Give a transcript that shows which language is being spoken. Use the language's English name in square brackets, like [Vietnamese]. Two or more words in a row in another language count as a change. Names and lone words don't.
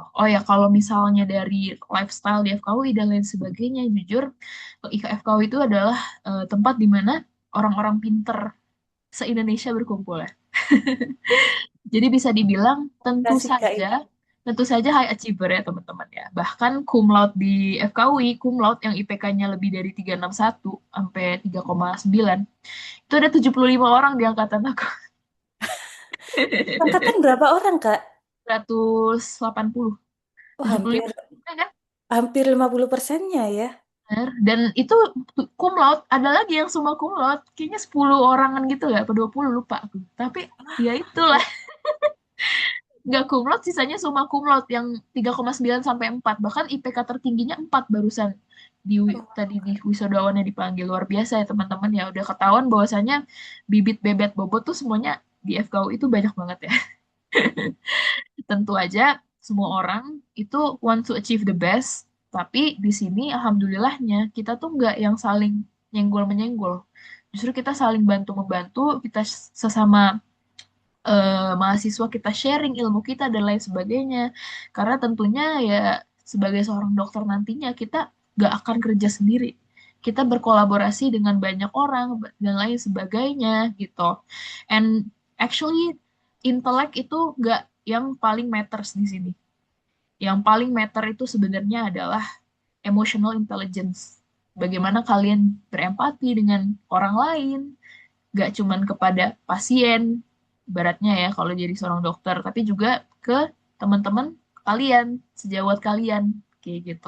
[Indonesian] Oh ya kalau misalnya dari lifestyle di FKUI dan lain sebagainya, jujur IKFKUI itu adalah tempat di mana orang-orang pinter se-Indonesia berkumpul ya. Jadi bisa dibilang Kasih Kak itu. tentu saja [English] high achiever [Indonesian] ya teman-teman ya. Bahkan [Latin] cum laude [Indonesian] di FKUI, [Latin] cum laude [Indonesian] yang IPK-nya lebih dari 361 sampai 3,9 itu ada 75 orang di angkatan aku. Angkatan berapa orang, Kak? 180, Oh, 75 hampir kan? hampir 50%-nya ya. Bener. Dan itu [Latin] cum laude, [Indonesian] ada lagi yang [Latin] summa cum laude, [Indonesian] kayaknya 10 orangan gitu ya, atau 20 lupa aku. Tapi ya itulah, nggak [Latin] cum laude, [Indonesian] sisanya [Latin] summa cum laude [Indonesian] yang 3,9 sampai 4. Bahkan IPK tertingginya 4 barusan tadi di wisudawannya dipanggil. Luar biasa ya teman-teman ya, udah ketahuan bahwasanya bibit bebet bobot tuh semuanya di FKU itu banyak banget ya. Tentu aja semua orang itu [English] want to achieve the best, [Indonesian] tapi di sini alhamdulillahnya kita tuh nggak yang saling nyenggol-menyenggol. Justru kita saling bantu-membantu, kita sesama mahasiswa kita sharing ilmu kita dan lain sebagainya. Karena tentunya ya sebagai seorang dokter nantinya kita nggak akan kerja sendiri. Kita berkolaborasi dengan banyak orang dan lain sebagainya gitu. [English] And actually [Indonesian] intelek itu nggak yang paling matters di sini. Yang paling matter itu sebenarnya adalah [English] emotional intelligence. [Indonesian] Bagaimana kalian berempati dengan orang lain, gak cuman kepada pasien, ibaratnya ya kalau jadi seorang dokter, tapi juga ke teman-teman kalian, sejawat kalian, kayak gitu.